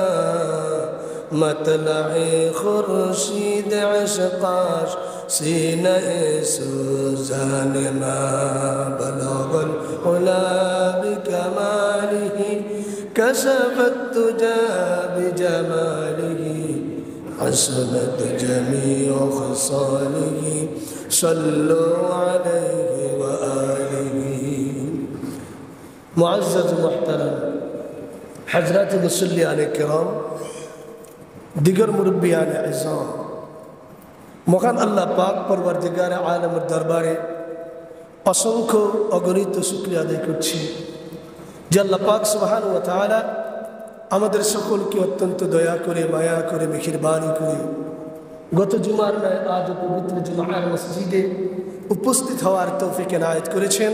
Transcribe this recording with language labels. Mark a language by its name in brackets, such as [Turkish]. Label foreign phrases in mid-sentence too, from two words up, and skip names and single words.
[Persian] مطلع خورشید عشقاش سینه سوزان ما [Arabic] بلغ العلا بكماله كشف الدجى بجماله حسنت جميع خصاله صلوا عليه وآله [Urdu] معزز محترم حضرات المصليان الكرام دیگر مربیان عظام مکان اللہ پاک پروردگار عالم دربارے [Bangla] অসংখ্য অগণিত শুকরিয়া আদায় করছি যে আল্লাহ পাক সুবহানাহু ওয়া তাআলা আমাদের সকলকে অত্যন্ত দয়া করে মায়া করে মেহেরবানি করে গত জুমার ন্যায় আজ পবিত্র জুমার মসজিদে উপস্থিত হওয়ার তৌফিক এনায়েত করেছেন।